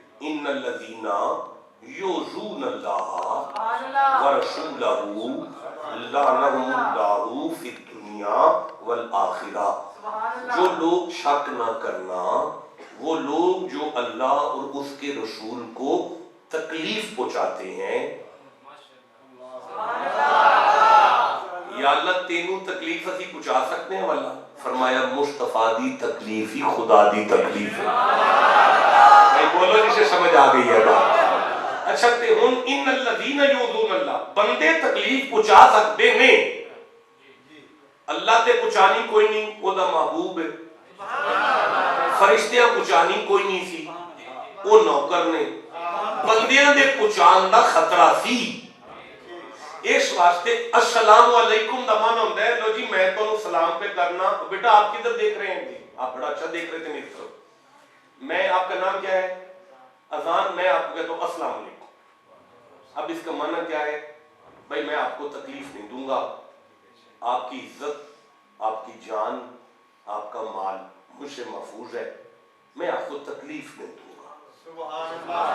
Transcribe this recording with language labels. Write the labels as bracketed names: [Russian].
[Arabic] ان الذین یؤذون اللہ ورسولہ لعنہم اللہ فی الدنیا والآخرہ. [Urdu] جو لوگ شک نہ کرنا، وہ لوگ جو اللہ اور اس کے رسول کو تکلیف پہنچاتے ہیں. [Punjabi] یا اللہ تینوں تکلیف اسی پہنچا سکتے ہیں والا؟ فرمایا مصطفیٰ دی تکلیف ہی خدا دی تکلیف ہے. [Urdu] بھائی بولو جسے سمجھ آ گئی ہے بات. [Punjabi] اچھا تے ہن [Arabic] ان الذین یؤذون اللہ، [Punjabi] بندے تکلیف پہنچا سکتے ہیں، اللہ تے پہنچانی کوئی نہیں، وہ دا محبوب ہے. فرشتیاں پہنچانی کوئی نہیں سی، وہ نوکر نے. بندیاں دے پہنچان دا خطرہ سی. اس واسطے السلام علیکم دا معنی ہوتا ہے لو جی میں تو سلام پہ کرنا. [Urdu] بیٹا آپ کدھر دیکھ رہے ہیں؟ آپ بڑا اچھا دیکھ رہے تھے میری طرف. میں آپ کا نام کیا ہے؟ اذان. میں آپ کو کہتا ہوں السلام علیکم. اب اس کا معنی کیا ہے؟ بھائی میں آپ کو تکلیف نہیں دوں گا، آپ کی عزت، آپ کی جان، آپ کا مال مجھ سے محفوظ ہے، میں آپ کو تکلیف نہیں دوں گا.